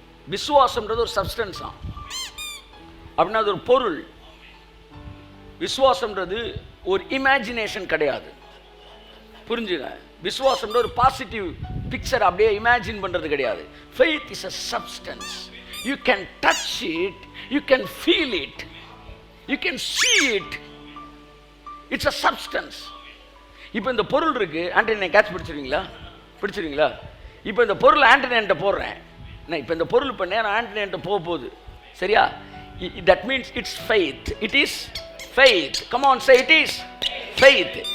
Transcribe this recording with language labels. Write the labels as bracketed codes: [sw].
[ta] விசுவாசம்ன்றது ஒரு சப்ஸ்டன்ஸ் தான். அப்படின்னா அது ஒரு பொருள். விசுவாசம்ன்றது ஒரு இமேஜினேஷன் கிடையாது. புரிஞ்சுங்க, விசுவாசம்ன்ற ஒரு பாசிட்டிவ் பிக்சர் அப்படியே இமேஜின் பண்றது கிடையாது. [en] faith is a substance. you can touch it, you can feel it, you can see it. it's a substance. [ta] இப்போ இந்த பொருள் இருக்கு, ஆண்டனி கேட்ச் பிடிச்சிருவீங்களா? இப்போ இந்த பொருள் ஆண்டனிட்ட போடுறேன், நான் இப்போ இந்த பொருள் இப்போ நேரம் ஆண்டனிட்ட போகுது, சரியா? [en] that means it's faith. it is faith. come on, say it is faith.